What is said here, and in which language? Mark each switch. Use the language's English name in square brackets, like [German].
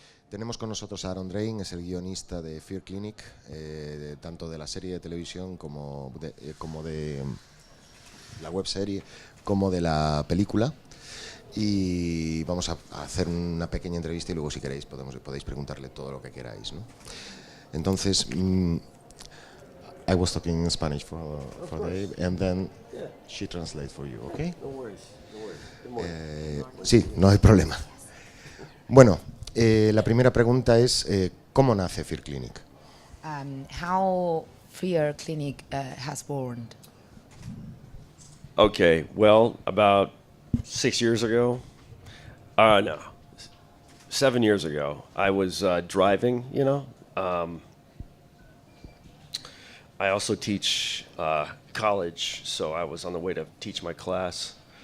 [Spanish] Tenemos con nosotros a Aaron Drain, es el guionista de Fear Clinic, tanto de la serie de televisión como de la webserie, como de la película. Y vamos a hacer una pequeña entrevista y luego, si queréis, podéis preguntarle todo lo que queráis, ¿no? [English] Entonces, I was talking in Spanish for Dave, and then she translates for you, okay? No worries, no worries. [Spanish] Sí, no hay problema. Bueno, la primera pregunta es, ¿cómo nace Fear Clinic? [English] How Fear Clinic has born? Okay, well, about 6 years ago, no, 7 years ago, I was driving, I also teach college, so I was on the way to teach my class.